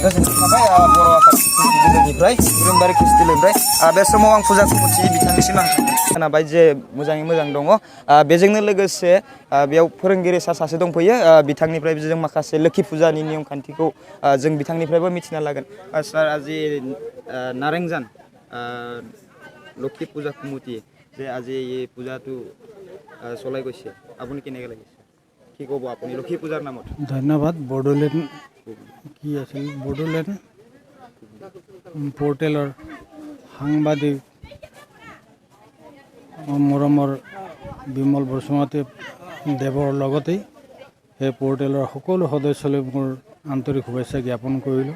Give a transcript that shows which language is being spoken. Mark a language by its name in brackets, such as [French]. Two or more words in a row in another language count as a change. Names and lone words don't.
[Bodo] गोजोननाय थाबाय बर' आफाद ख्रिस्टि दोलोनिफ्राय सुख्रेंबारि ख्रिस्टि दोलोनिफ्राय। बे समाव आं फुजा कमिटि बिथांनिसिम आं खोनाबाय जे मोजाङै मोजां दङ। बेजोंनो लोगोसे बेयाव फोरोंगिरि सासे दंफैयो। बिथांनिफ्राय जों माखासे लोखि फुजानि नियम खान्थिखौ जों बिथांनिफ्रायबो मिथिना लागोन। [Assamese] सर আজি नारेंजान লক্ষ্মী পূজা কমিটি যে আজি এই পূজাটো চলাই গৈছে, আপুনি কেনেকৈ লাগিছে, কি ক'ব আপুনি লক্ষ্মী পূজাৰ নামত? ধন্যবাদ। বড়োলেণ্ড কি আছিল, বড়োলেণ্ড পৰ্টেলৰ সাংবাদিক মৰমৰ বিমল বসুমতী দেৱৰ লগতেই সেই পৰ্টেলৰ সকলো সদস্যলৈ মোৰ আন্তৰিক শুভেচ্ছা জ্ঞাপন কৰিলোঁ।